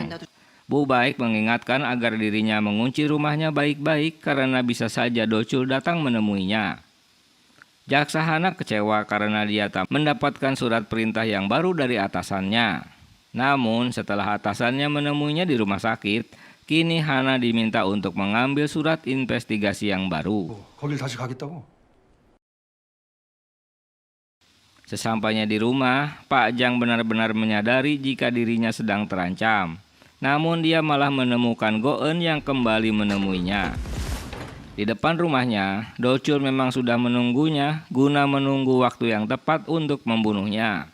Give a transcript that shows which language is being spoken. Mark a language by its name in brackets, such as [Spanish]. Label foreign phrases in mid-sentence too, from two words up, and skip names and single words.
[Indonesian] Bu Baik mengingatkan agar dirinya mengunci rumahnya baik-baik karena bisa saja Do Chul datang menemuinya. Jaksa Hana kecewa karena dia tak mendapatkan surat perintah yang baru dari atasannya. Namun setelah atasannya menemuinya di rumah sakit, kini Hana diminta untuk mengambil surat investigasi yang baru. [Korean] 거길 다시 가겠다고? [Indonesian] Sesampainya di rumah, Pak Jang benar-benar menyadari jika dirinya sedang terancam. Namun dia malah menemukan Go-eun yang kembali menemuinya. Di depan rumahnya, Do Chul memang sudah menunggunya guna menunggu waktu yang tepat untuk membunuhnya.